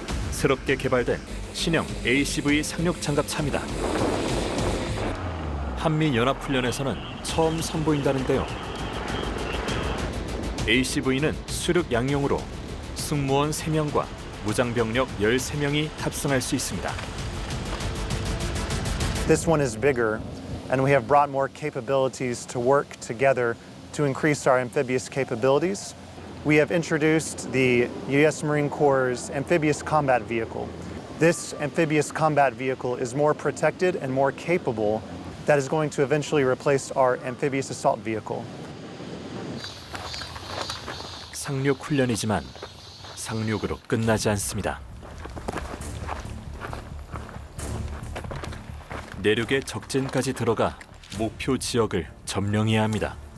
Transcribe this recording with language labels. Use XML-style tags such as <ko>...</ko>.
<ko>새롭게 개발된 신형 ACV 상륙 장갑차입니다. 한미연합훈련에서는 처음 선보인다는데요. ACV는 수륙 양용으로 승무원 3명과 무장병력 13명이 탑승할 수 있습니다.</ko> <en>This one is bigger, and we have brought more capabilities to work together to increase our amphibious capabilities. We have introduced the U.S. Marine Corps' amphibious combat vehicle. This amphibious combat vehicle is more protected and more capable. That is going to eventually replace our amphibious assault vehicle.</en> <ko>상륙 훈련이지만 상륙으로 끝나지 않습니다. 내륙의 적진까지 들어가 목표 지역을 점령해야 합니다.</ko>